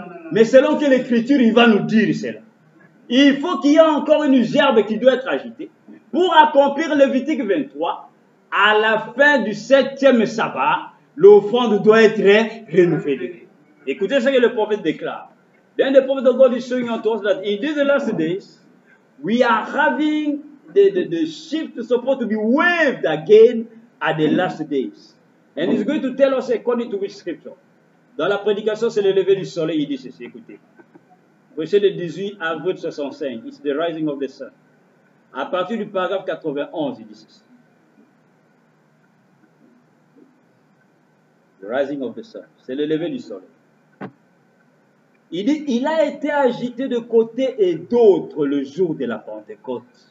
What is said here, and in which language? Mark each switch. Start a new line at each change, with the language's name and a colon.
French: Mais selon que l'Écriture, il va nous dire cela. Il faut qu'il y ait encore une gerbe qui doit être agitée pour accomplir Lévitique 23, à la fin du 7e sabbat, l'offrande doit être renouvelée. Écoutez ce que le prophète déclare.
English: Then the prophet of God is showing to us that in these last days, we are having the shift supposed to be waved again at the last days. And he's going to tell us according to which scripture.
French: Dans la prédication, c'est le lever du soleil, il dit ceci, écoutez. Verset le 18 avril 65,
English: it's the rising of the sun.
French: À partir du paragraphe 91, il dit ceci.
English: The rising of the sun,
French: c'est le lever du soleil. Il dit, il a été agité de côté et d'autre le jour de la Pentecôte.